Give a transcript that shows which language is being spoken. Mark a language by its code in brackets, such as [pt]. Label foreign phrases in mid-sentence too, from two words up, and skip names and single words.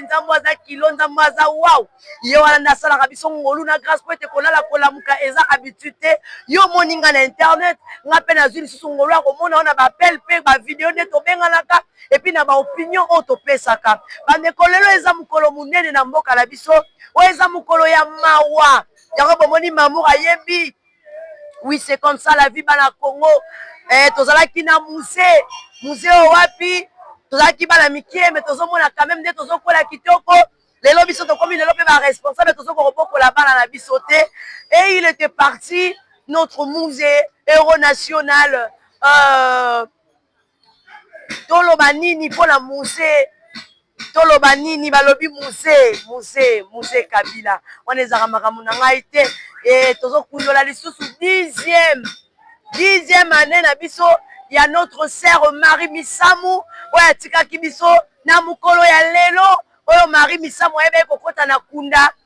[ln] Nzambo aza kilo, nzambo aza wow. Ye wana nde asalaka biso ngolu na grâce po ete kolala kolamuka eza habitude te. Yo moni nga na internet, nga mpe nazwi lisusu ngolu ya komona wana ba appel mpe ba video nde tobenganaka, epi na ba opinion oyo topesaka. Bandeko, lelo eza mokolo monene na mboka na biso. Oyo eza mokolo ya mawa. Yango bomoni mamour ayembi. [fr] Oui, c'est comme ça la vie, [ln] bana Congo. Eh, tozalaki na musée. Musée oyo wapi? Tozalaki bana mikie, mais tozomona [fr] quand même [ln] nde tozokola kitoko. Lelo biso tokomi lelo mpe ba responsable, tozokobokola bana na biso te. [fr] Et il était parti, notre musée, héros national. [ln] Euh, toloba nini mpo na musée? Toloba nini balobi musée, musée, musée Kabila. Wana ezaka makambo na ngai te. E tozokundola lisusu dixième, dixième année na biso ya [fr] notre sœur [ln] Marie Misamu, oyo atikaki biso na mokolo ya lelo, oyo Marie Misamu ayebaki kokota na kunda.